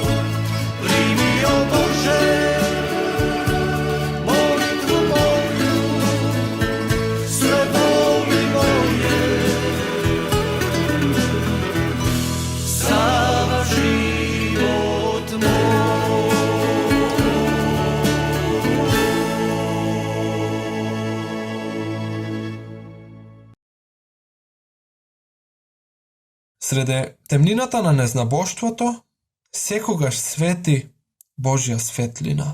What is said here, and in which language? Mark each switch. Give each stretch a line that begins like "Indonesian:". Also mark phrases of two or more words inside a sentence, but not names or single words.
Croatian: Primi, o Bože, molitvu moju, sve boli moje, sav život moj.
Macedonian: Среде темнината на незнабоштвото, секогаш свети Божја светлина.